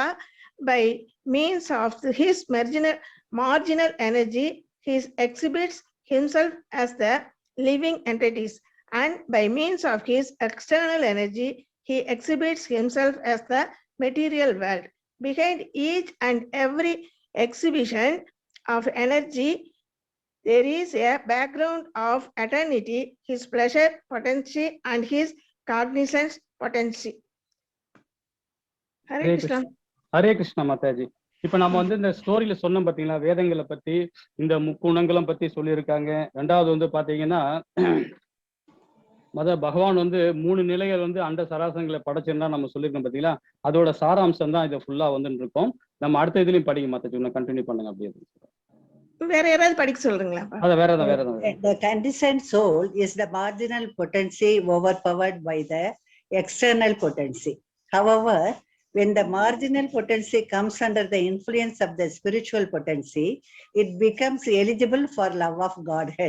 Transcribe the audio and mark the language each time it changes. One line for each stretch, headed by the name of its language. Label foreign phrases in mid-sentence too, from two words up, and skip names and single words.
English: By means of his marginal energy, he exhibits himself as the living entities, and by means of his external energy, he exhibits himself as the material world. Behind each and every exhibition of energy, there is a background of eternity, his pleasure potency, and his cognizance potency. Hare Krishna.
Tamil: ஹரே கிருஷ்ணா மாதாஜி. இப்ப நம்ம இந்த ஸ்டோரியில சொன்னோம் பாத்தீங்களா, வேதங்களை பத்தி இந்த முக்குணங்களும் பத்தி சொல்லியிருக்காங்க. ரெண்டாவது பாத்தீங்கன்னா பகவான் 3 நிலைகள் அண்ட சராசரங்களை படைச்சிருந்தா நம்ம சொல்லியிருக்கோம் பாத்தீங்களா, அதோட சாராம்சம் தான் இதை ஃபுல்லா இருக்கோம். நம்ம அடுத்த இதுலயும் படிக்க மாத்தாச்சு, கண்டினியூ பண்ணுங்க அப்படியே. வேற யாராவது படிக்க சொல்றீங்களா?
English: The conditioned soul is the marginal potency overpowered by the external potency. However, when the marginal potency comes under the influence of the spiritual potency, it becomes eligible for love of Godhead.